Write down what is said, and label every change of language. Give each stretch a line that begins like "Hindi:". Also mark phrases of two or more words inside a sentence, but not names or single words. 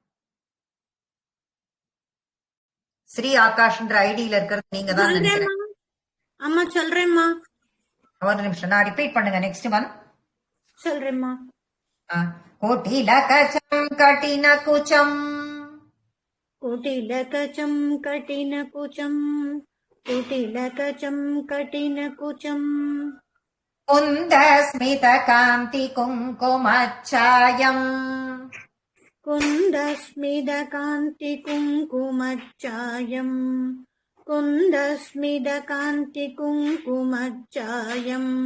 Tamil: ஸ்ரீ ஆகாஷ்ன்ற ஐடியில இருக்கிறது நீங்க தான் நினைக்கிறேன். அம்மா சொல்றேம்மா. ஒரு நிமிஷம், நான் ரிப்பீட் பண்ணுங்க.
English: next one
Tamil: சொல்றேம்மா.
Sanskrit: कुटिलकचं कठिनकुचं कुटिलकचं कठिनकुचं कुटिलकचं कठिनकुचं कुन्दस्मितकान्ति कुङ्कुमच्छायम् कुन्दस्मितकान्ति कुङ्कुमच्छायम् कुन्दस्मितकान्ति कुङ्कुमच्छायम्